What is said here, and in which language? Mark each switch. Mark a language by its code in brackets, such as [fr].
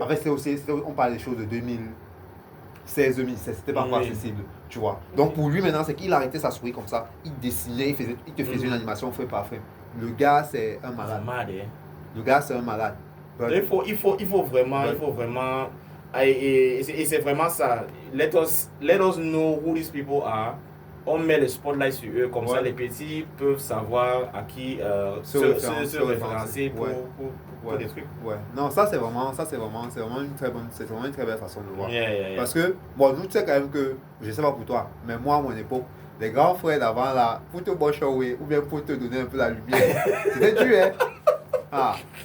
[fr] En fait, on parle des choses de 2016, 2017, c'était pas encore accessible, tu vois. Donc pour lui maintenant, c'est qu'il arrêtait sa souris comme ça, il dessinait, il te faisait une animation frame par frame. Le gars, c'est un malade. Le gars, c'est un malade. Il faut vraiment, et c'est vraiment ça. [en] Let us know who these people are. [fr] On met le spotlight sur eux, comme ça les petits peuvent savoir à qui se référencer pour des trucs. Ouais. Non, ça c'est vraiment une très belle façon de voir. [en] Yeah. [fr] Parce que, bon, nous tu sais quand même que, je sais pas pour toi, mais moi à mon époque, les grands frères d'avant là, pour te bochower ou bien pour te donner un peu la lumière, c'était dur, hein. Ah.